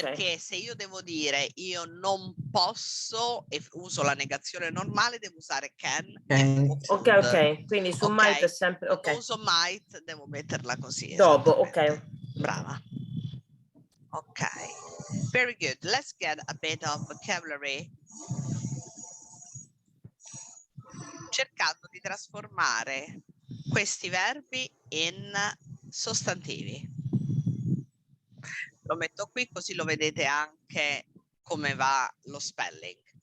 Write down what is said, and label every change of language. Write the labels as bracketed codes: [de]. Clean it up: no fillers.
[it] Perché se io devo dire io non posso e uso la negazione normale, devo usare can e [en] Can't. could. [it] Ok, ok. Quindi su Ok. might è sempre... Quando Ok. uso might devo metterla così. Dopo, esattamente. ok. Brava. [en] Ok. Very good. Let's get a bit of vocabulary. [it] Cercando di trasformare questi verbi in sostantivi. Lo metto qui così lo vedete anche come va lo spelling.